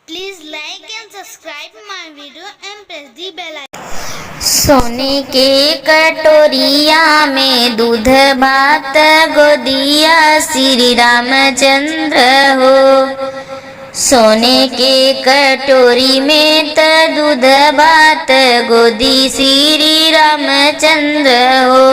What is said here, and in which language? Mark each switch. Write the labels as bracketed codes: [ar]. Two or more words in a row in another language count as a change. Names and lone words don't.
[en] Please like and subscribe my video and press the bell icon. [bho] सोने के कटोरिया में दूध भात गोदिया श्री रामचंद्र हो। सोने के कटोरी में त दूध भात गोदी श्री रामचंद्र हो।